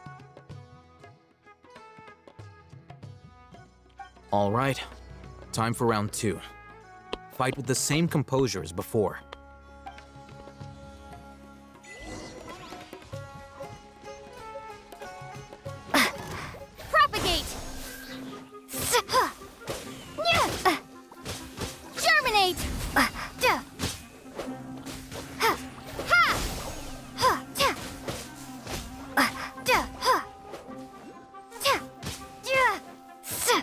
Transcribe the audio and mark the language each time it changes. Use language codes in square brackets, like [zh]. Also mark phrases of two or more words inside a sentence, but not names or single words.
[en] All right. Time for round 2. Fight with the same composure as before. Propagate! S! Ha! Nya! Germinate! Da! Ha! Ha! Ha! Ta! Da! Ha! Ta! Ja! S!